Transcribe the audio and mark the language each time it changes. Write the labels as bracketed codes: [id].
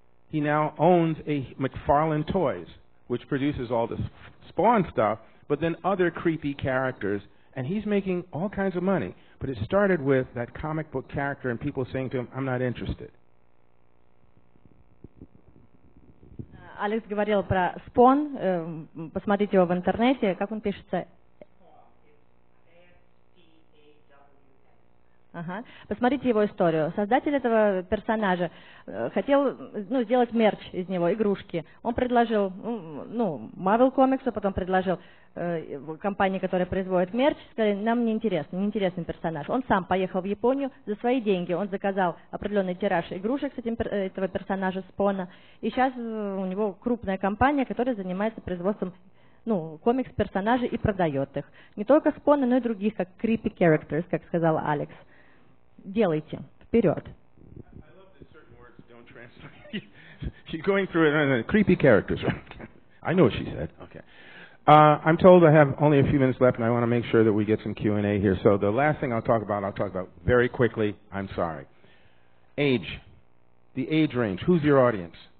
[en] He now owns a McFarlane Toys, which produces all this Spawn stuff, but then other creepy characters, and he's making all kinds of money. But it started with that comic book character and people saying to him, I'm not interested. [ru] Алекс говорил про Spawn, посмотрите его в интернете, как он пишется. Ага. Посмотрите его историю. Создатель этого персонажа хотел сделать мерч из него, игрушки. Он предложил Marvel Comics, потом предложил компании, которая производит мерч, сказали, нам неинтересный персонаж. Он сам поехал в Японию за свои деньги. Он заказал определенный тираж игрушек с этого персонажа Спона. И сейчас у него крупная компания, которая занимается производством комикс-персонажей и продает их. Не только Спона, но и других, как [en] creepy characters, [ru] как сказал Алекс. Делайте. Вперед. [en] I love that certain words don't translate. She's going through it. Creepy characters. I know what she said. Okay. I'm told I have only a few minutes left, and I want to make sure that we get some Q&A here. So the last thing I'll talk about very quickly. I'm sorry. Age. The age range. Who's your audience?